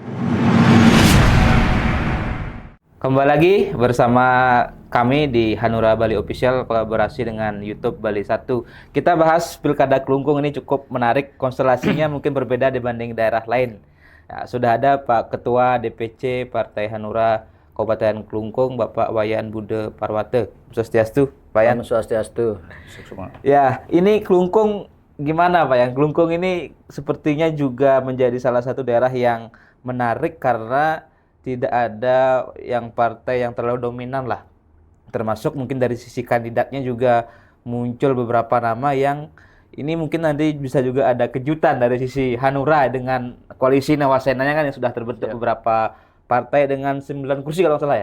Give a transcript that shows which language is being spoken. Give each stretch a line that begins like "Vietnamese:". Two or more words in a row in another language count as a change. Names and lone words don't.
Indonesian: Kembali lagi bersama kami di Hanura Bali Official kolaborasi dengan YouTube Bali 1. Kita bahas Pilkada Klungkung ini cukup menarik, konstelasinya mungkin berbeda dibanding daerah lain. Ya, sudah ada Pak Ketua DPC Partai Hanura Kabupaten Klungkung, Bapak Wayan Bude Parwate. Swastiastu, Pak Yan. Swastiastu. Ya, ini Klungkung gimana Pak Yan? Klungkung ini sepertinya juga menjadi salah satu daerah yang menarik karena tidak ada yang partai yang terlalu dominan lah. Termasuk mungkin dari sisi kandidatnya juga muncul beberapa nama yang ini mungkin nanti bisa juga ada kejutan dari sisi Hanura dengan koalisi Nawasenanya kan yang sudah terbentuk beberapa partai dengan 9 kursi kalau nggak salah ya?